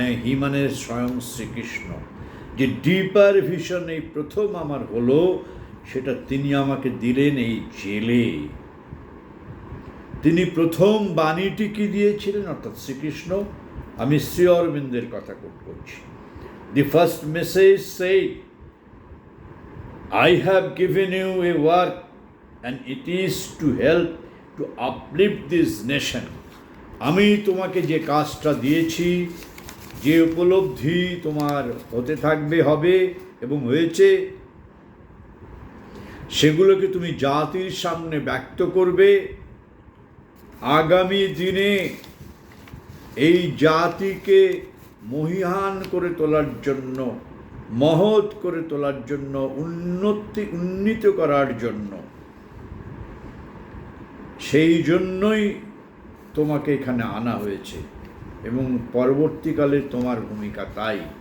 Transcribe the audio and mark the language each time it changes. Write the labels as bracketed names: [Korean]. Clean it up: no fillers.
[Bangla] হি মানে স্বয়ং শ্রীকৃষ্ণ। যে ডিপার ভিশন এই প্রথম আমার হলো, সেটা তিনি আমাকে দিলেন এই জেলে। তিনি প্রথম বাণীটি কি দিয়েছিলেন, অর্থাৎ শ্রীকৃষ্ণ, আমি শ্রী অরবিন্দের কথা করছি। [English] The first message said, I have given you a work and it is to help to uplift this nation. [Bangla] আমি তোমাকে যে কাজটা দিয়েছি, যে উপলব্ধি তোমার হতে থাকবে, হবে এবং হয়েছে, সেগুলোকে তুমি জাতির সামনে ব্যক্ত করবে। আগামী দিনে এই জাতিকে মহিয়ান করে তোলার জন্য, মহৎ করে তোলার জন্য, উন্নীত করার জন্য, সেই জন্যই তোমাকে এখানে আনা হয়েছে এবং পরবর্তীকালে তোমার ভূমিকা তাই।